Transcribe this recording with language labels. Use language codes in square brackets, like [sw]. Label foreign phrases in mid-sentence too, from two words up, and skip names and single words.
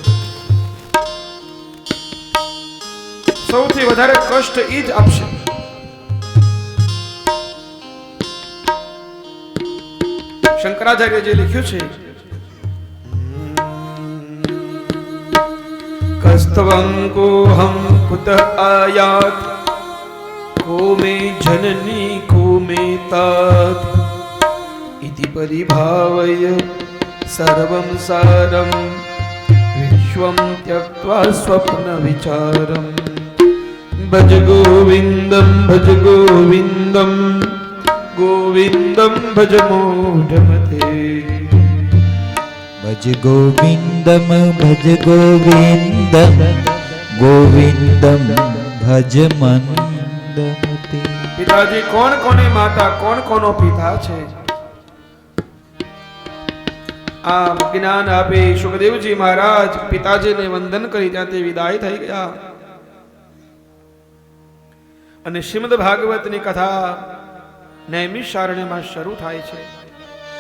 [gu] સૌથી વધારે કષ્ટ ઈ જ આપશે. શંકરાચાર્યજી લખ્યું છે, [sa] કસ્તવં કોહમ કુત આયાત को मे जननी को मे तात इति परिभावय सर्वं सारं विश्वं त्यक्त्वा स्वप्न विचारं भज गोविंदं भज गोविंदं गोविंदं भज मूढ़मते. भज गोविंदम भज गोविंदम गोविंदम भज मंदमते. [gu] પિતાજી, કોણ કોની માતા, કોણ કોનો પિતા છે? આ જ્ઞાન આપી સુખદેવજી મહારાજ પિતાજીને વંદન કરી ત્યાંથી વિદાય થઈ ગયા. અને શ્રીમદ ભાગવતની કથા નૈમિષારણ્યમાં શરૂ થાય છે.